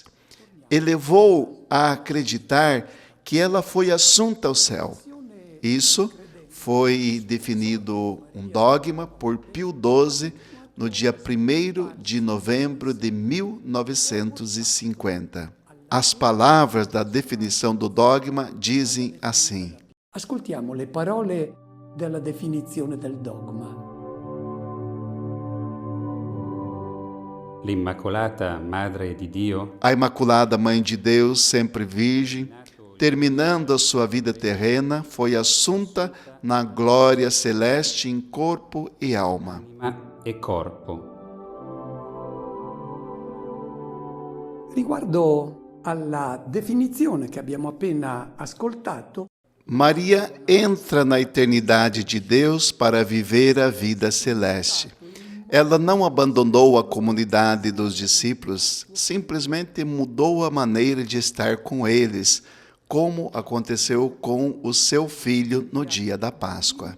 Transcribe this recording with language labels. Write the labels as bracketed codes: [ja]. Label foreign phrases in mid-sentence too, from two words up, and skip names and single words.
[pt] Elevou a acreditar que ela foi assunta ao céu. Isso foi definido um dogma por Pio XII no dia 1º de novembro de 1950. As palavras da definição do dogma dizem assim: [it] ascoltiamo le parole della definizione del dogma. L'Immacolata Madre di Dio, [pt] a Imaculada Mãe de Deus, sempre virgem, terminando a sua vida terrena, foi assunta na glória celeste em corpo e alma. [it] anima e corpo. Riguardo alla definizione che abbiamo appena ascoltato, [pt] Maria entra na eternidade de Deus para viver a vida celeste. Ela não abandonou a comunidade dos discípulos, simplesmente mudou a maneira de estar com eles, como aconteceu com o seu filho no dia da Páscoa.